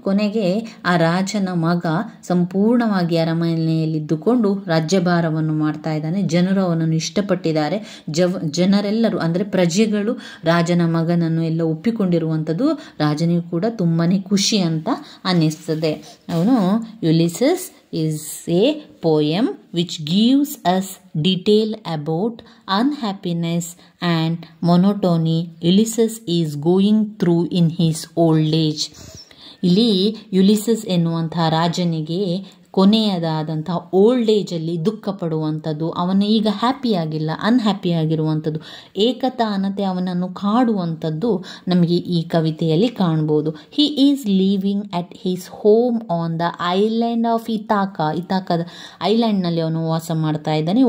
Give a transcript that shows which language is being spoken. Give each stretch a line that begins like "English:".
Kannada: ಕೊನೆಗೆ ಆ ರಾಜನ ಮಗ ಸಂಪೂರ್ಣವಾಗಿ ಅರಮನೆಯಲ್ಲಿದ್ದುಕೊಂಡು ರಾಜ್ಯಭಾರವನ್ನು ಮಾಡ್ತಾ ಇದ್ದಾನೆ. ಜನರು ಅವನನ್ನು ಇಷ್ಟಪಟ್ಟಿದ್ದಾರೆ. ಜನರೆಲ್ಲರೂ ಅಂದರೆ ಪ್ರಜೆಗಳು ರಾಜನ ಮಗನನ್ನು ಎಲ್ಲ ಒಪ್ಪಿಕೊಂಡಿರುವಂಥದ್ದು ರಾಜನಿಗೂ ಕೂಡ ತುಂಬಾ ಖುಷಿ ಅಂತ ಅನ್ನಿಸ್ತದೆ. ಅವನು
English: Ulysses is a poem which gives us detail about unhappiness and monotony Ulysses is going through in his old age.
Kannada: ಇಲ್ಲಿ ಯುಲಿಸಸ್ ಎನ್ನುವಂತಹ ರಾಜನಿಗೆ ಕೊನೆಯದಾದಂಥ ಓಲ್ಡ್ ಏಜಲ್ಲಿ ದುಃಖ ಪಡುವಂಥದ್ದು, ಅವನು ಈಗ ಹ್ಯಾಪಿಯಾಗಿಲ್ಲ, ಅನ್ಹ್ಯಾಪಿಯಾಗಿರುವಂಥದ್ದು, ಏಕತಾನತೆ ಅವನನ್ನು ಕಾಡುವಂಥದ್ದು ನಮಗೆ ಈ ಕವಿತೆಯಲ್ಲಿ ಕಾಣ್ಬೋದು.
English: he is living at his home on the island of ಇತಾಕದ
Kannada: ಐಲ್ಯಾಂಡ್ನಲ್ಲಿ ಅವನು ವಾಸ ಮಾಡ್ತಾ ಇದ್ದಾನೆ.